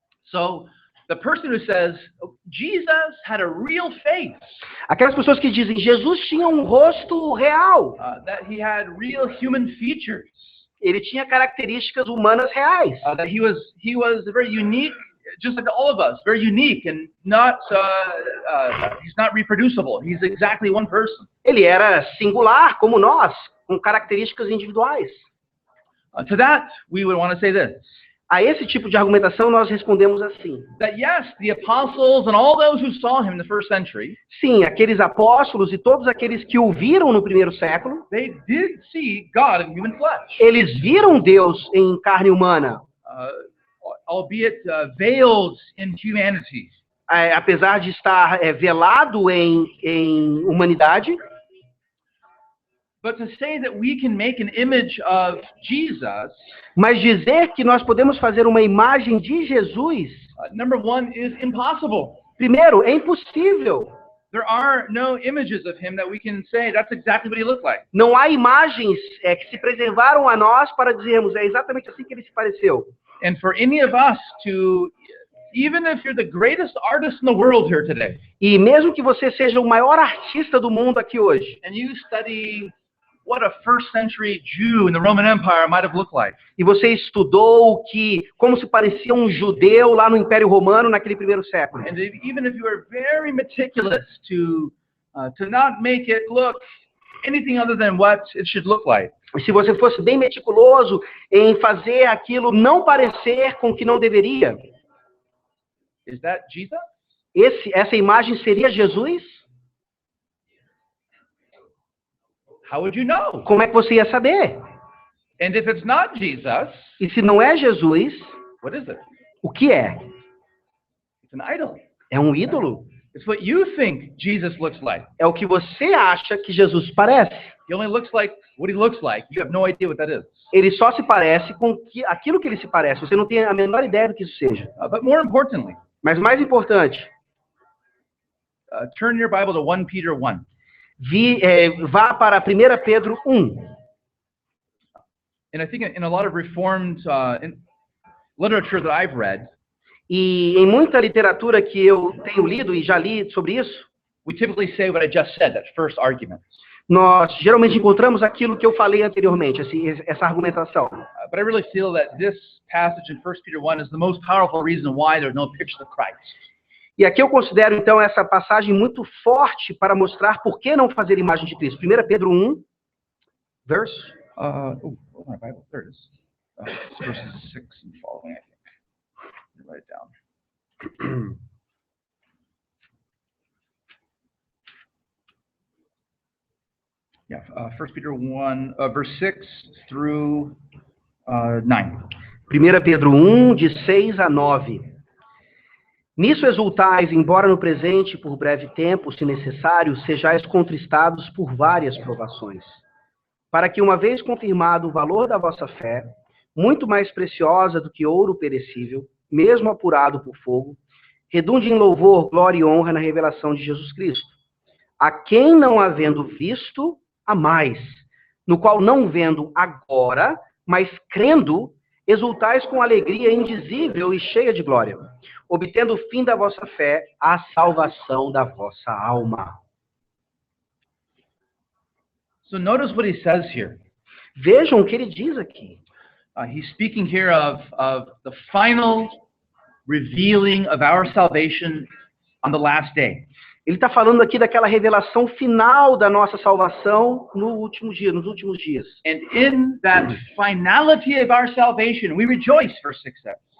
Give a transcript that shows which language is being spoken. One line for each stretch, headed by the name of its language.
English: So, the person who says Jesus had a real face.
Portuguese: Aquelas pessoas que dizem Jesus tinha um rosto real.
English: That he had real human features.
Portuguese: Ele tinha características humanas reais.
English: That he was a very unique just like all of us, very unique and not, he's not reproducible. He's exactly one person.
Portuguese: Ele era singular, como nós, com características individuais.
English: To that, we would want to say this.
Portuguese: A esse tipo de argumentação nós respondemos assim.
English: That yes, the apostles and all those who saw him in the first century,
Portuguese: sim, aqueles apóstolos e todos aqueles que o viram no primeiro século,
English: they did see God in human flesh.
Portuguese: Eles viram Deus em carne humana.
English: Albeit veiled in humanity.
Portuguese: Apesar de estar velado em humanidade.
English: But to say that we can make an image of Jesus,
Portuguese: mas dizer que nós podemos fazer uma imagem de Jesus,
English: number one, is impossible.
Portuguese: Primeiro, é impossível.
English: There are no images of him that we can say that's exactly what he looked like.
Portuguese: Não há imagens que se preservaram a nós para dizermos é exatamente assim que ele se pareceu.
English: And for any of us to, even if you're the greatest artist in the world here today,
Portuguese: e mesmo que você seja o maior artista do mundo aqui hoje,
English: and you study what a first century Jew in the Roman Empire might have looked like.
Portuguese: E você estudou como se parecia um judeu lá no Império Romano naquele primeiro século.
English: And even if you are very meticulous to not make it look anything other than what it should look like.
Portuguese: E se você fosse bem meticuloso em fazer aquilo não parecer com o que não deveria.
English: Is that Jesus?
Portuguese: Essa imagem seria Jesus?
English: How would you know?
Portuguese: Como é que você ia saber?
English: And if it's not Jesus,
Portuguese: e se não é Jesus,
English: what is it?
Portuguese: O que é?
English: It's an idol.
Portuguese: É um ídolo.
English: It's what you think Jesus looks like.
Portuguese: É o que você acha que Jesus parece.
English: He only looks like what he looks like. You have no idea what that is.
Portuguese: Ele só se parece com aquilo que ele se parece. Você não tem a menor ideia do que isso seja.
English: But more importantly,
Portuguese: mas mais importante,
English: turn your Bible to 1 Peter 1.
Portuguese: Vá para 1 Pedro 1.
English: And I think in a lot of Reformed literature that I've read,
Portuguese: e em muita literatura que eu tenho lido e já li sobre isso,
English: we typically say what I just said, that first argument.
Portuguese: Nós geralmente encontramos aquilo que eu falei anteriormente, essa argumentação.
English: But I really feel that this passage in 1 Peter 1 is the most powerful reason why there's no picture of Christ.
Portuguese: E aqui eu considero, então, essa passagem muito forte para mostrar por que não fazer imagem de Cristo.
English: 1 Pedro 1, verse... my Bible, there it is. Verses 6 and following, I think. Write it down. Yeah, 1 Peter 1, verse 6 through 9.
Portuguese: 1 Pedro 1, de 6 a 9. Nisso exultais, embora no presente, por breve tempo, se necessário, sejais contristados por várias provações, para que, uma vez confirmado o valor da vossa fé, muito mais preciosa do que ouro perecível, mesmo apurado por fogo, redunde em louvor, glória e honra na revelação de Jesus Cristo, a quem não havendo visto, a mais, no qual não vendo agora, mas crendo, exultais com alegria indizível e cheia de glória, obtendo o fim da vossa fé, a salvação da vossa alma.
English: So notice what he says here.
Portuguese: Vejam o que ele diz aqui.
English: He's speaking here of the final revealing of our salvation on the last day.
Portuguese: Ele está falando aqui daquela revelação final da nossa salvação nos últimos dias.
English: And in that finality of our salvation, we rejoice, verse 6 says.